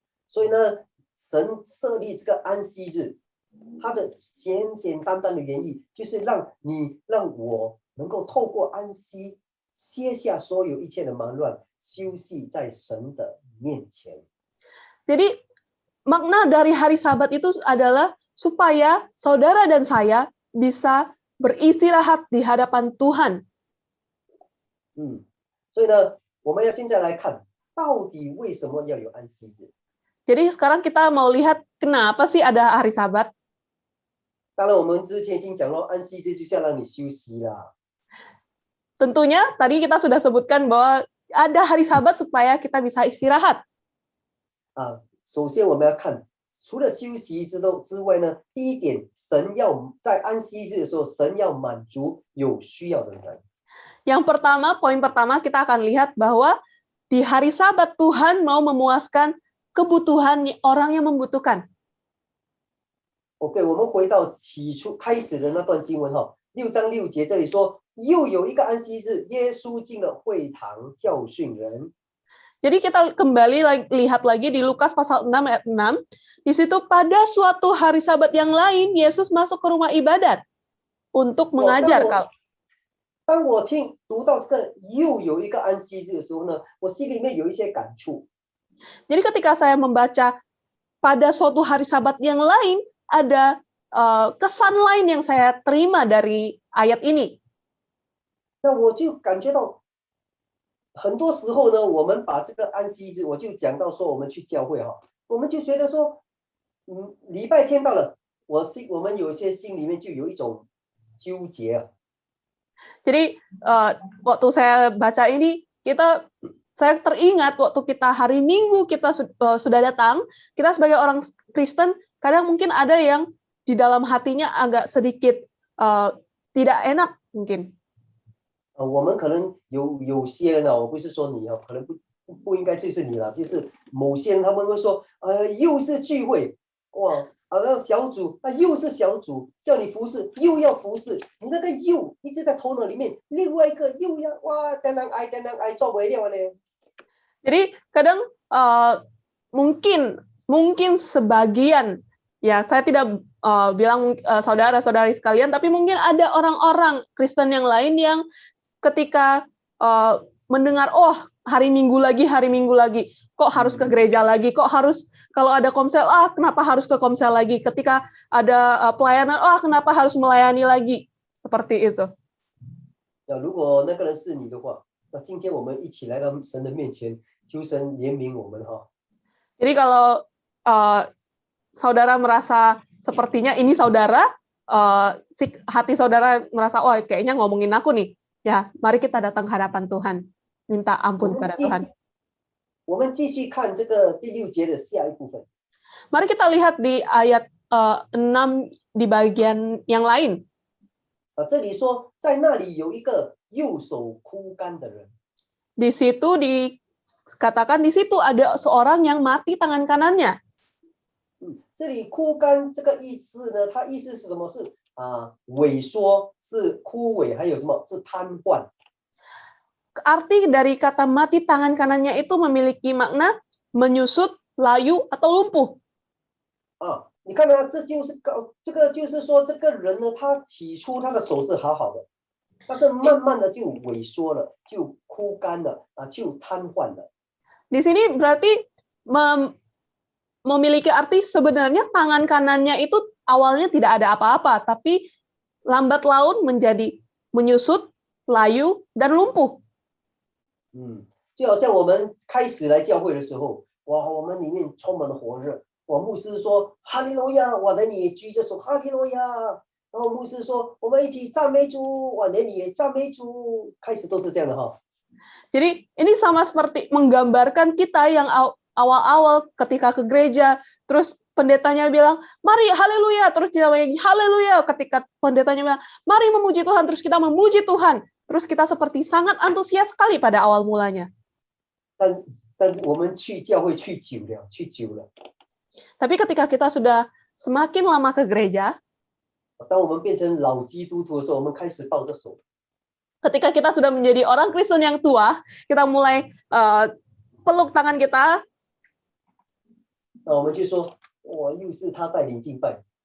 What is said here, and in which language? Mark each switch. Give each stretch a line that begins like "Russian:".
Chinese: 所以呢，神设立这个安息日，它的简简单单的原意就是让我能够透过安息歇下所有一切的忙乱，休息在神的面前。
Indonesian: Jadi makna dari hari Sabat itu adalah supaya saudara dan saya bisa beristirahat di hadapan Tuhan.
Chinese: 所以呢，我们要现在来看，到底为什么要有安息日？
Indonesian: Jadi sekarang kita mau lihat kenapa sih ada hari Sabat.
Chinese: 当然，我们之前已经讲了，安息日就是要让你休息啦。
Indonesian: Tentunya tadi kita sudah sebutkan bahwa ada hari Sabat supaya kita bisa istirahat.
Chinese: 首先我们要看，除了休息之外呢，第一点，神要在安息日的时候，神要满足有需要的人。
Indonesian: Yang pertama, poin pertama kita akan lihat bahwa di hari Sabat Tuhan mau memuaskan kebutuhan orang yang membutuhkan.
Chinese: OK， 我们回到起初开始的那段经文6章6节，这里说，又有一个安息日，耶稣进了会堂教训人。
Indonesian: Jadi kita kembali lihat lagi di Lukas pasal 6 ayat 6. Di situ pada suatu hari Sabat yang lain, Yesus masuk ke rumah ibadat untuk mengajar.
Chinese: 当我读到这个又有一个安息日的时候呢，我心里面有一些感触。
Indonesian: Jadi ketika saya membaca pada suatu hari Sabat yang lain, ada kesan lain yang saya terima dari ayat ini.
Chinese: 那我就感觉到，很多时候呢，我们把这个安息日，我就讲到说，我们去教会我们就觉得说，礼拜天到了，我们有些心里面就有一种纠结。
Indonesian: Jadi waktu saya baca ini, saya teringat waktu kita hari Minggu kita sudah datang, kita sebagai orang Kristen kadang mungkin ada yang di dalam hatinya agak sedikit tidak enak mungkin.
Chinese: 我们可能有些人我不是说你可能不应该就是你了，就是某些人他们会说，又是聚会，哇，小组又是小组，叫你服侍又要服侍，你那个又一直在头脑里面，另外一个又要哇，单单爱做不了呢。
Indonesian: Jadi kadang mungkin sebagian, ya saya tidak bilang saudara-saudari sekalian, tapi mungkin ada orang-orang Kristen yang lain yang ketika mendengar, oh hari Minggu lagi, kok harus ke gereja lagi, kok harus kalau ada komsel, kenapa harus ke komsel lagi, ketika ada pelayanan, kenapa harus melayani lagi, seperti itu.
Chinese: 如果那个人是你的话，那今天我们一起来到神的面前，求神怜悯我们
Indonesian: Jadi kalau saudara merasa sepertinya ini saudara, hati saudara merasa, kayaknya ngomongin aku nih, ya mari kita datang ke hadapan Tuhan, minta ampun kepada Tuhan.
Chinese: 我们继续看这个第6节的下一部分。
Indonesian: Mari kita lihat di ayat 6 di bagian yang lain.
Chinese: 这里说，在那里有一个右手枯干的人。
Indonesian: Di situ dikatakan di situ ada seorang yang mati tangan kanannya.
Chinese: 这里枯干这个意思呢，它意思是什么？是萎缩，是枯萎，还有什么？是瘫痪。
Indonesian: Arti dari kata mati tangan kanannya itu memiliki makna menyusut, layu, atau lumpuh.
Chinese: 你看呢，这个就是说，这个人呢，他起初他的手是好好的，但是慢慢的就萎缩了，就枯干了就瘫痪了。
Indonesian: Di sini berarti memiliki arti sebenarnya tangan kanannya itu awalnya tidak ada apa-apa, tapi lambat laun menjadi menyusut, layu, dan lumpuh.
Chinese: 就好像我们开始来教会的时候，哇，我们里面充满了火热。我牧师说哈利路亚，我的你也举着手哈利路亚。然后牧师说我们一起赞美主，我的你也赞美主。开始都是这样的
Indonesian: Jadi ini sama seperti menggambarkan kita yang awal-awal ketika ke gereja, terus pendetanya bilang, mari haleluya, terus kita lagi haleluya, ketika pendetanya bilang, mari memuji Tuhan, terus kita memuji Tuhan, terus kita seperti sangat antusias sekali pada awal mulanya.
Chinese: 但我们去教会去久了。
Indonesian: Tapi ketika kita sudah semakin lama ke gereja,
Chinese: 当我们变成老基督徒的时候，我们开始抱着手。
Indonesian: ketika kita sudah menjadi orang Kristen yang tua, kita mulai peluk tangan kita.
Chinese: 那我们就说，哇，又是他带领敬拜。